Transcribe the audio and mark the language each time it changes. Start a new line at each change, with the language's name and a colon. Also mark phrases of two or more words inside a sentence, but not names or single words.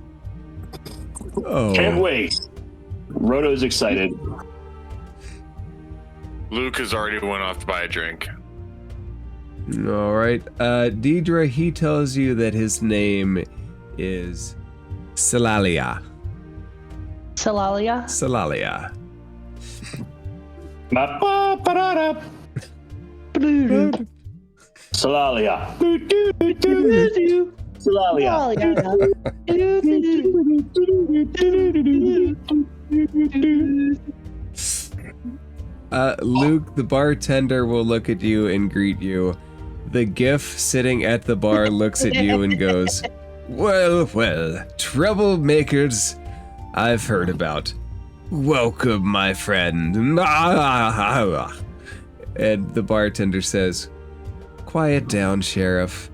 English: Oh. Can't wait. Roto's excited. Luke has already went off to buy a drink. All right. Deidre, he tells you that his name is Silalia. Salalia. Salalia. Ba-ba-ba-da-da. Salalia. Luke, the bartender, will look at you and greet you. The GIF sitting at the bar looks at you and goes, well, troublemakers I've heard about. Welcome, my friend. And the bartender says, quiet down, Sheriff.